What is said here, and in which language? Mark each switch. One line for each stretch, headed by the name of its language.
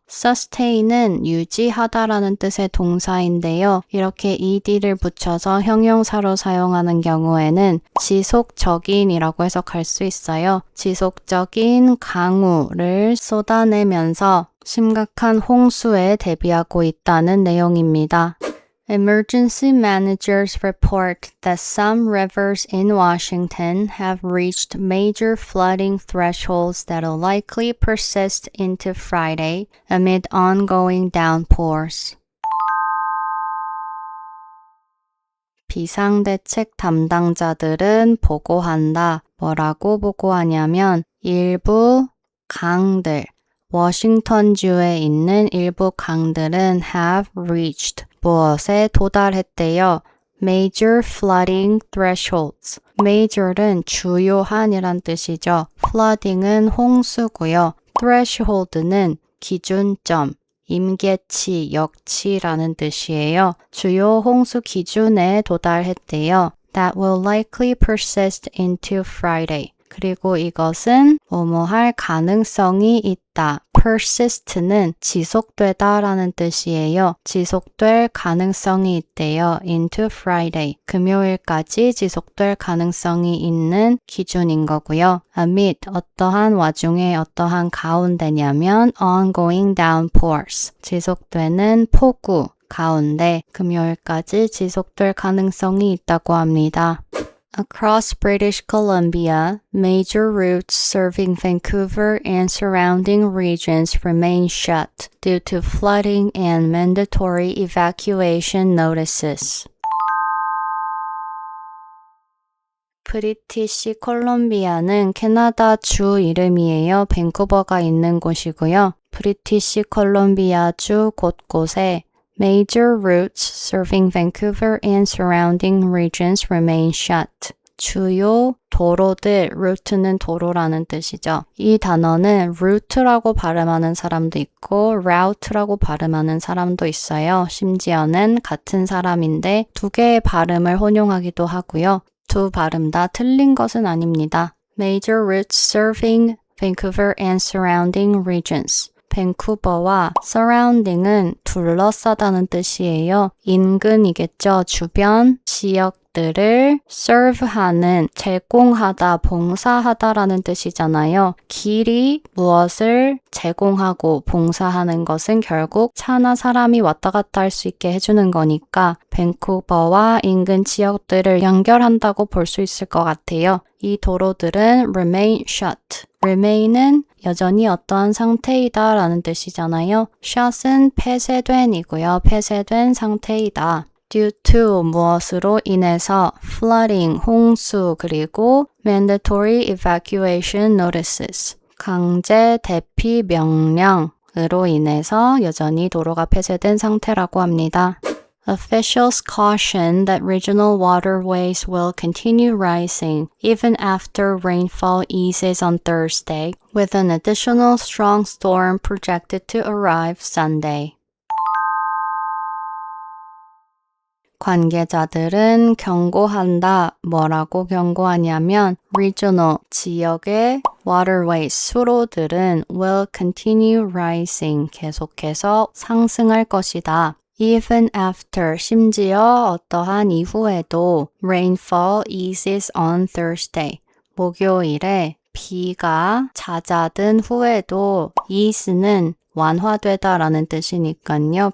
Korean: sustain은 유지하다라는 뜻의 동사인데요. 이렇게 ed를 붙여서 형용사로 사용하는 경우에는 지속적인이라고 해석할 수 있어요. 지속적인 강우를 쏟아내면서 심각한 홍수에 대비하고 있다는 내용입니다.
English: Emergency managers report that some rivers in Washington have reached major flooding thresholds that will likely persist into Friday amid ongoing downpours.
Korean: 비상대책 담당자들은 보고한다. 뭐라고 보고하냐면 일부 강들, 워싱턴주에 있는 일부 강들은
English: have reached,
Korean: 무엇에 도달했대요.
English: Major flooding thresholds.
Korean: Major은 주요한이란 뜻이죠. Flooding은 홍수고요. Threshold는 기준점, 임계치, 역치라는 뜻이에요. 주요 홍수 기준에 도달했대요.
English: That will likely persist into Friday.
Korean: 그리고 이것은 뭐뭐할 가능성이 있다. persist는 지속되다라는 뜻이에요. 지속될 가능성이 있대요.
English: into Friday.
Korean: 금요일까지 지속될 가능성이 있는 기준인 거고요. amid, 어떠한 와중에 어떠한 가운데냐면
English: ongoing downpours.
Korean: 지속되는 폭우 가운데 금요일까지 지속될 가능성이 있다고 합니다.
English: Across British Columbia, major routes serving Vancouver and surrounding regions remain shut due to flooding and mandatory evacuation notices.
Korean: 브리티시 콜롬비아는 캐나다 주 이름이에요. 밴쿠버가 있는 곳이고요. 브리티시 콜롬비아 주 곳곳에
English: Major routes serving Vancouver and surrounding regions remain shut.
Korean: 주요 도로들, route는 도로라는 뜻이죠. 이 단어는 route라고 발음하는 사람도 있고 route라고 발음하는 사람도 있어요. 심지어는 같은 사람인데 두 개의 발음을 혼용하기도 하고요. 두 발음 다 틀린 것은 아닙니다.
English: Major routes serving Vancouver and surrounding regions.
Korean: 밴쿠버와 surrounding은 둘러싸다는 뜻이에요. 인근이겠죠. 주변 지역들을 serve하는, 제공하다, 봉사하다라는 뜻이잖아요. 길이 무엇을 제공하고 봉사하는 것은 결국 차나 사람이 왔다 갔다 할 수 있게 해주는 거니까 밴쿠버와 인근 지역들을 연결한다고 볼 수 있을 것 같아요. 이 도로들은
English: remain shut.
Korean: remain은 여전히 어떠한 상태이다 라는 뜻이잖아요. shut은 폐쇄된이고요. 폐쇄된 상태이다. due to 무엇으로 인해서 flooding, 홍수, 그리고
English: mandatory evacuation notices,
Korean: 강제 대피 명령으로 인해서 여전히 도로가 폐쇄된 상태라고 합니다.
English: Officials caution that regional waterways will continue rising even after rainfall eases on Thursday, with an additional strong storm projected to arrive Sunday.
Korean: 관계자들은 경고한다. 뭐라고 경고하냐면 regional, 지역의 waterways, 수로들은
English: will continue rising,
Korean: 계속해서 상승할 것이다.
English: Even after,
Korean: 심지어 어떠한 이후에도
English: rainfall eases on Thursday,
Korean: 목요일에 비가 잦아든 후에도 ease는 완화되다라는 뜻이니까요.